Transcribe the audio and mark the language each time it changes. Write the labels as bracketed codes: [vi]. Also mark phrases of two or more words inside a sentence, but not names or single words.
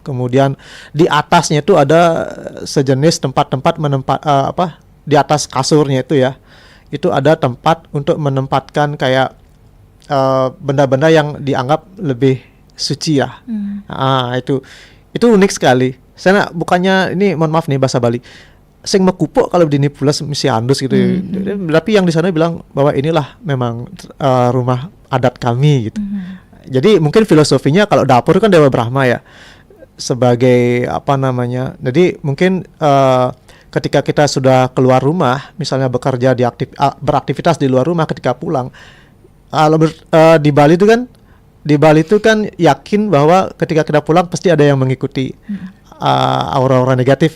[id] Kemudian di atasnya itu ada sejenis tempat-tempat di atas kasurnya itu ya. Itu ada tempat untuk menempatkan kayak benda-benda yang dianggap lebih suci ya. Itu unik sekali. Saya bukannya ini mohon maaf nih bahasa Bali. [ban] Sing mekupuk kalau dini pulas misi andus gitu. [id] Tapi yang di sana bilang bahwa inilah memang rumah adat kami gitu. Jadi mungkin filosofinya kalau dapur kan Dewa Brahma ya. Sebagai Jadi mungkin ketika kita sudah keluar rumah, misalnya bekerja beraktivitas di luar rumah, ketika pulang, di Bali itu kan yakin bahwa ketika kita pulang pasti ada yang mengikuti aura-aura negatif.